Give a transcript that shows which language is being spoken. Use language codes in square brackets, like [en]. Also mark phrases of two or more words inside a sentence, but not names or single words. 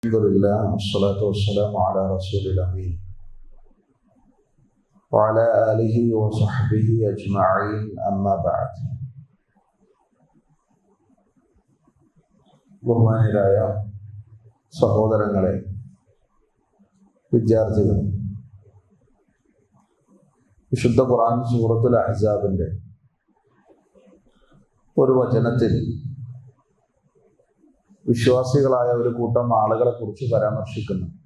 [ar] الحمد لله والصلاة والسلام على الرسول الأمين وعلى آله وصحبه أجمعين أما بعد. [ml] ബഹുമാനരായ സഹോദരങ്ങളെ, വിദ്യാർത്ഥികൾ, വിശുദ്ധ ഖുർആൻ സൂറത്തുൽ അഹ്സാബിന്റെ ഒരു വചനത്തിൽ വിശ്വാസികളായ ഒരു കൂട്ടം ആളുകളെ കുറിച്ച് പരാമർശിക്കുന്നു.